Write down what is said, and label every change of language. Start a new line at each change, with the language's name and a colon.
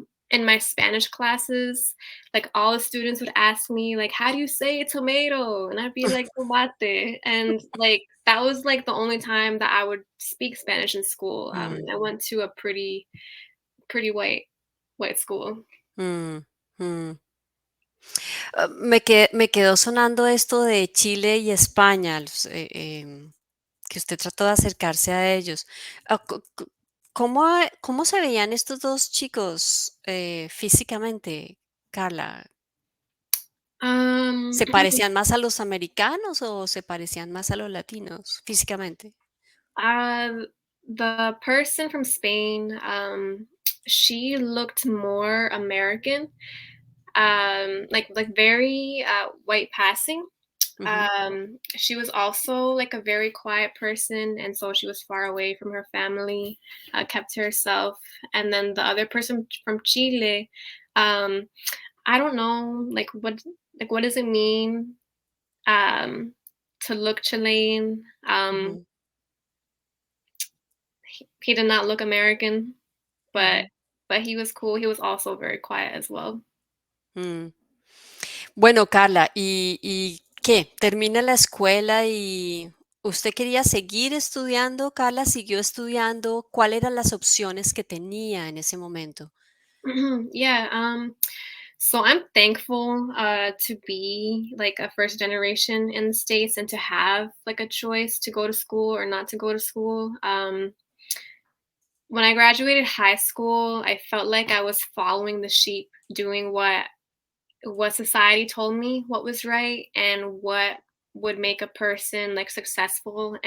English: In my Spanish classes, like, all the students would ask me, like, "How do you say tomato?" And I'd be like, "Tomate." And, like, that was, like, the only time that I would speak Spanish in school. mm, I went to a pretty white school. mm, mm.
Spanish: Me quedó sonando esto de Chile y España, que usted trató de acercarse a ellos. ¿Cómo se veían estos dos chicos físicamente, Carla? Um, ¿Se parecían más a los americanos o se parecían más a los latinos físicamente?
English: uh, the person from Spain, she looked more American, like very white passing. Ujú, She was also like a very quiet person, and so she was far away from her family, kept to herself. And then the other person from Chile, um, I don't know, like what does it mean um, to look Chilean? ujú, He did not look American, but ujú, but he was cool. He was also very quiet as well.
Spanish: mm. Bueno, Carla, ¿y qué? ¿Termina la escuela y usted quería seguir estudiando? Carla, ¿siguió estudiando? ¿Cuáles eran las opciones que tenía en ese momento?
English: Yeah. So I'm thankful to be like a first generation in the States and to have like a choice to go to school or not to go to school. When I graduated high school, I felt like I was following the sheep, doing what society told me what was right and what would make a person like successful.